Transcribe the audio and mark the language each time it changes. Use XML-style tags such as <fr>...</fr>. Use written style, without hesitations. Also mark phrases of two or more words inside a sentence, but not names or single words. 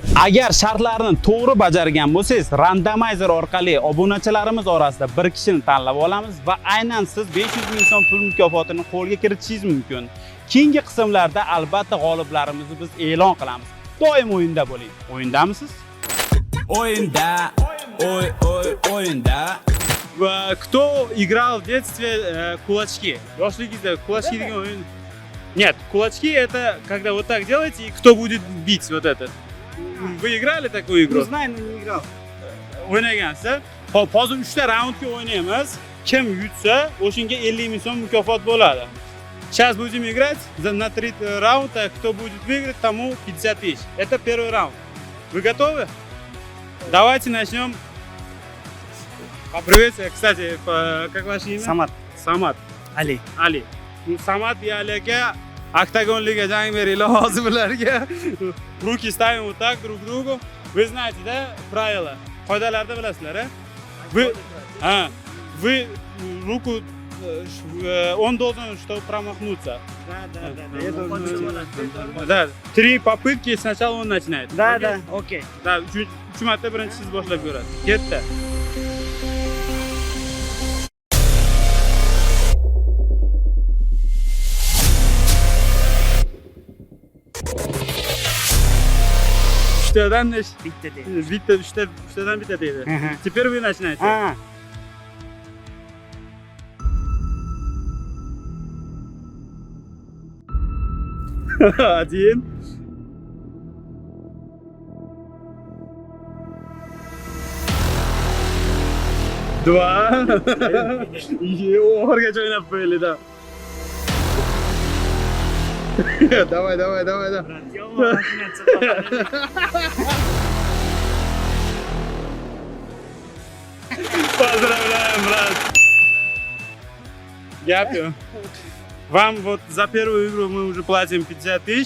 <uz>Agar shartlarni to'g'ri bajargan bo'lsangiz, randomizer orqali obunachilarimiz orasida bir kishini tanlab olamiz va aynan siz 500 ming so'm pul mukofotini qo'lga kiritishingiz mumkin. Keyingi qismlarda albatta g'oliblarimizni biz e'lon qilamiz. Doim o'yinda bo'ling. O'yindamisiz? O'yinda. O'yinda.</uz> <ru>Кто играл в детстве кулачки?</ru> <uz>Yoshligingizda кулачки degan o'yin.</uz> <ru>Нет, кулачки это когда вот так делаете и кто будет бить вот этот. Вы играли такую игру? Знаю, но не играл.</ru> <uz>O'ynagansiz. Hop, hozir 3 ta raundga o'ynaymiz. Kim yutsa, o'shinga 50 ming so'm mukofot bo'ladi.</uz> <ru>Сейчас будем играть на 3 раунда. Кто будет выиграть, тому 50 тысяч. Это первый раунд. Вы готовы? Давайте начнем. Поприветствую. Кстати, как ваше имя? Самат. Самат.</ru> <uz>Ali. Ali. Самат и Ali aka oktagonliga jang beringlar hozir bularga.</uz> <ru>Ruki ставим вот так друг к другу. Вы знаете, да, правила?</ru> <uz>Qoidalarni bilasizlar, a?</uz> <ru>Вы руку он должен что промахнуться. Да. Я должен... Да, 3 попытки сначала он начинает. Да, окей.</ru> <uz>Да, 3 marta birinchi siz boshlab ko'rasiz. Ketdi. Uchtadan Bitta deydi. uchtadan bitta deydi. Aha.</uz> <ru>Теперь вы начинаете.</ru> <uz>Ha.</uz> <ru>Один. Два.</ru> <uz>Oxirgacha o'ynab qo'yaylik, da.</uz> <ru>Давай. Поздравляем, брат.</ru> <uk>Дякую.</uk> <ru>Вам вот за первую игру мы уже платим 50 тысяч.</ru>